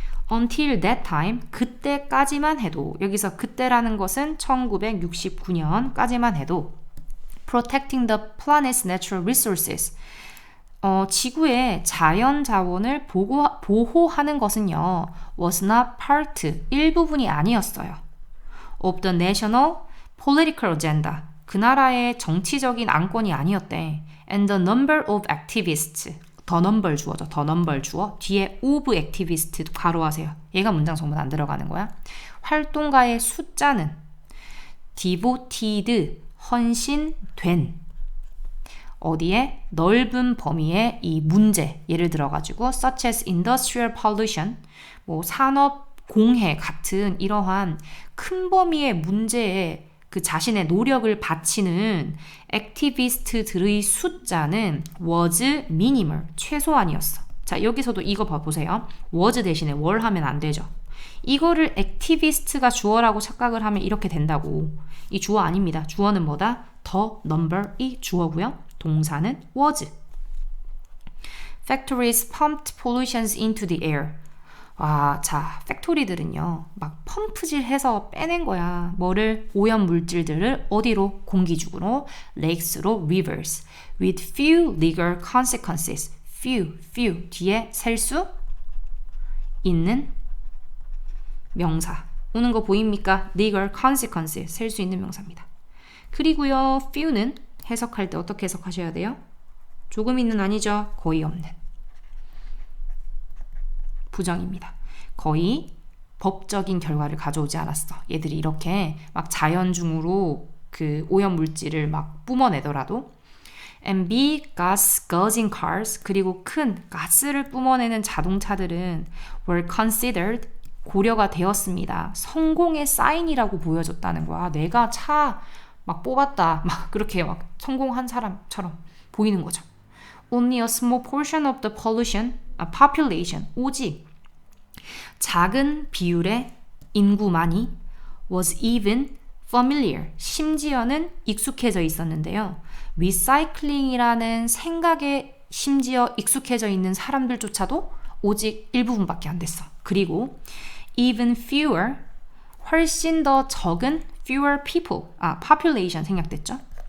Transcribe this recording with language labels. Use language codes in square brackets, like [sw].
[en] Until that time, [ko] 그때까지만 해도, 여기서 그때라는 것은 1969년까지만 해도 [en] protecting the planet's natural resources, [ko] 지구의 자연 자원을 보호하는 것은요, [en] was not part, [ko] 일부분이 아니었어요. [en] of the national political agenda, [ko] 그 나라의 정치적인 안건이 아니었대. [en] and the number of activists, [ko] 더 넘벌 주어죠. 더 넘벌 주어. 뒤에 [en] of activist [ko] 괄호하세요. 얘가 문장 전문 안 들어가는 거야. 활동가의 숫자는 devoted, 헌신된, 어디에? 넓은 범위의 이 문제, 예를 들어가지고 [en] such as industrial pollution, [ko] 뭐 산업 공해 같은 이러한 큰 범위의 문제에 그 자신의 노력을 바치는 액티비스트들의 숫자는 [en] was minimal, [ko] 최소한이었어. 자, 여기서도 이거 봐보세요. was 대신에 were 하면 안 되죠. 이거를 액티비스트가 주어라고 착각을 하면 이렇게 된다고. 이 주어 아닙니다. 주어는 뭐다? [en] the number [ko] 이 주어고요. 동사는 was. [en] Factories pumped pollutions into the air. [ko] 와, 자, 팩토리들은요, 막 펌프질해서 빼낸 거야. 뭐를? 오염 물질들을 어디로? 공기중으로, [en] lakes로, rivers, with few legal consequences. [ko] few 뒤에 셀 수 있는 명사. 오는 거 보입니까? [en] legal consequences, [ko] 셀 수 있는 명사입니다. 그리고요, few는 해석할 때 어떻게 해석하셔야 돼요? 조금 있는 아니죠? 거의 없는. 부정입니다. 거의 법적인 결과를 가져오지 않았어. 얘들이 이렇게 막 자연 중으로 그 오염 물질을 막 뿜어내더라도. [en] And big gas guzzling cars, [ko] 그리고 큰 가스를 뿜어내는 자동차들은 [en] were considered, [ko] 고려가 되었습니다. 성공의 사인이라고 보여줬다는 거야. 내가 차 막 뽑았다, 막 그렇게 막 성공한 사람처럼 보이는 거죠. [en] Only a small portion of the population, [ko] 오직 작은 비율의 인구만이 [en] was even familiar, [ko] 심지어는 익숙해져 있었는데요. 리사이클링이라는 생각에 심지어 익숙해져 있는 사람들조차도 오직 일부분밖에 안 됐어. 그리고 [en] even fewer, [ko] 훨씬 더 적은 [en] fewer people, [ko] population 생략됐죠?